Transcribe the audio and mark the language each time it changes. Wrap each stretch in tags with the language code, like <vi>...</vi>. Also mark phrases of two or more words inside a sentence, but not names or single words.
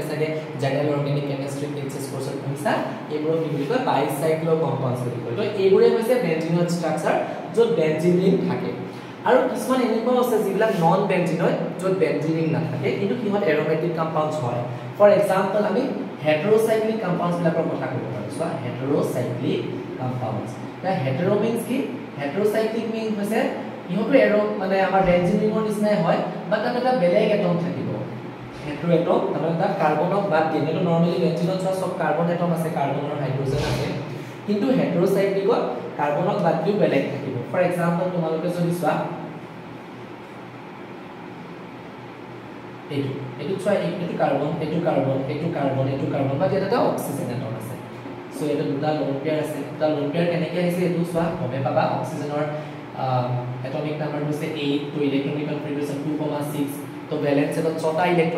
<as>চাগে</as> <en>general organic chemistry</en> <as>এইচএছ কোৰ্ছত পঢ়িছা এইবোৰক কি বুলি কয়</as> <en>bicyclo compounds</en> <as>বুলি কয় তো এইবোৰে হৈছে</as> <en>benzenoid structure</en> <as>য'ত</as> <en>benzene ring</en> <as>থাকে আৰু কিছুমান এনেকুৱা আছে যিবিলাক</as> <en>non benzenoid</en> <as>য'ত</as> <en>benzene ring</en> <as>নাথাকে কিন্তু সিহঁত</as> <en>aromatic compounds</en> <as>হয়</as> <en>for example</en> <as>আমি হেটেৰোসাইক্লিক কম্পাউণ্ডছ বিলাকৰ কথা ক'ব পাৰোঁ চোৱা হেটেৰোসাইক্লিক</as> <en>compounds the hetero means</en> <as>ki</as> <en>heterocyclic means</en> <as>হৈছে ইহঁত এৰো মানে আমাৰ</as> <en>benzene ringor</en> <as>নিচিনাই হয় বাট এটা বেলেগ এটম থাকিব</as> <en>hetero atom</en> <as>তাৰমানে তাত কাৰ্বনক বাদ দিয়ে কিন্তু নৰমালি বেঞ্জিনত সব</as> <en>carbon atom</en> <as>আছে কাৰ্বন আৰু হাইড্ৰোজেন আছে কিন্তু হেটেৰোসাইক্লিকত কাৰ্বনক বাদ দিও বেলেগ থাকিব</as> <en>for example</en> <as>তোমালোকে যদি চোৱা এইটো চোৱা এইটো কাৰ্বন বাট এটা</as> <en>oxygen atom</en> <as>আছে সো এটা দুটা</as> <en>lone pair</en> <as>আছে দুটা</as> <en>lone pair</en> <as>কেনেকৈ আহিছে এইটো চোৱা গমে পাবা অক্সিজেনৰ</as> <en>atomic number</en> <as>হৈছে 8 তো</as> <en>electronic configuration</en> <as>2,6 তো ভ্যালেন্স এটত 6টা ইলেক্ট্ৰন</as>